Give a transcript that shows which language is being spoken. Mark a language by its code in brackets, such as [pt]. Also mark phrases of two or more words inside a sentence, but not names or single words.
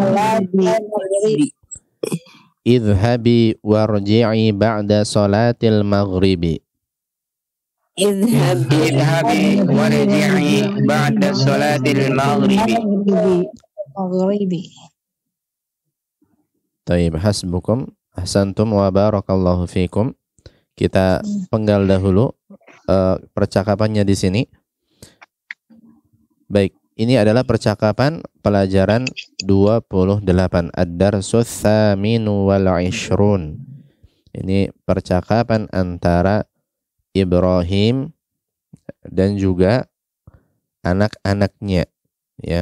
[ar] اذهبي وارجعي بعد صلاة المغرب. اذهبي وارجعي بعد صلاة المغرب. طيب حسبكم, أحسنتم وبارك الله فيكم. [id] Kita penggal dahulu percakapannya di sini. Baik, ini adalah percakapan pelajaran 28 [ar] الدرس الثامن والعشرون. [id] Ini percakapan antara Ibrahim dan juga anak-anaknya, ya.